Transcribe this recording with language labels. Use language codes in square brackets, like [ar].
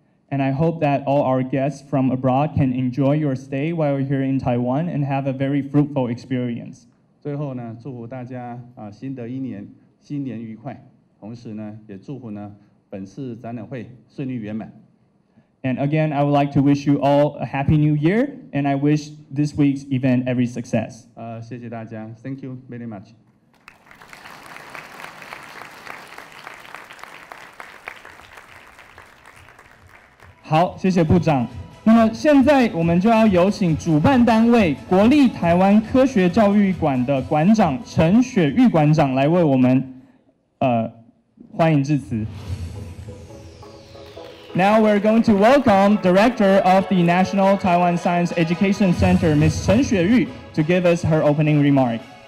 [en] And I hope that all our guests from abroad can enjoy your stay while you're here in Taiwan and have a very fruitful experience. [zh] 最后呢，祝福大家新的一年新年愉快，同时呢，也祝福呢本次展览会顺利圆满。 [en] And again, I would like to wish you all a happy new year, and I wish this week's event every success. [zh] 谢谢大家 [en] ，Thank you very much. [zh] 好，谢谢部长。那么现在我们就要有请主办单位国立台湾科学教育馆的馆长陈雪玉馆长来为我们欢迎致辞。 [en] Now we're going to welcome Director of the National Taiwan Science Education Center, Ms. Chen Xueyu, to give us her opening remark.